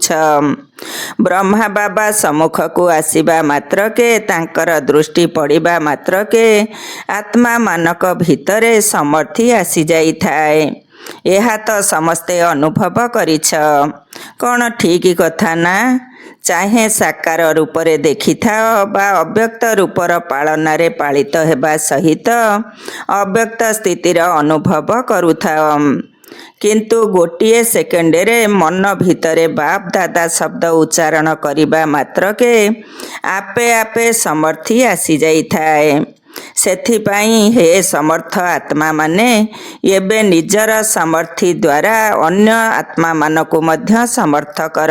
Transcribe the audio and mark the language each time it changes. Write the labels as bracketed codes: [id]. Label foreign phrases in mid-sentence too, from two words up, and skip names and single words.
[or] ବ୍ରହ୍ମା ବାବା ସମ୍ମୁଖ କୁ ଆସିବା ମାତ୍ର କେ ତାଙ୍କର ଦୃଷ୍ଟି ପଡ଼ିବା ମାତ୍ର କେ ଆତ୍ମା ମାନଙ୍କ ଭିତରେ ସମର୍ଥି ଆସି ଯାଇ ଥାଏ। ଏହା ତ ସମସ୍ତେ ଅନୁଭବ କରିଛ କଣ ଠିକ କଥା ନା। ଚାହେଁ ସାକାର ରୂପରେ ଦେଖି ଥାଅ ବା ଅବ୍ୟକ୍ତ ରୂପର ପାଳନ ରେ ପାଳିତ ହେବା ସହିତ ଅବ୍ୟକ୍ତ ସ୍ଥିତିର ଅନୁଭବ କରୁଥାଅ। କିନ୍ତୁ ଗୋଟିଏ ସେକେଣ୍ଡରେ ମନ ଭିତରେ ବାପ ଦାଦା ଶବ୍ଦ ଉଚ୍ଚାରଣ କରିବା ମାତ୍ରକେ ଆପେ ଆପେ ସମର୍ଥି ଆସିଯାଇଥାଏ। ସେଥିପାଇଁ ହେ ସମର୍ଥ ଆତ୍ମାମାନେ ଏବେ ନିଜର ସମର୍ଥି ଦ୍ୱାରା ଅନ୍ୟ ଆତ୍ମାମାନଙ୍କୁ ମଧ୍ୟ ସମର୍ଥ କର।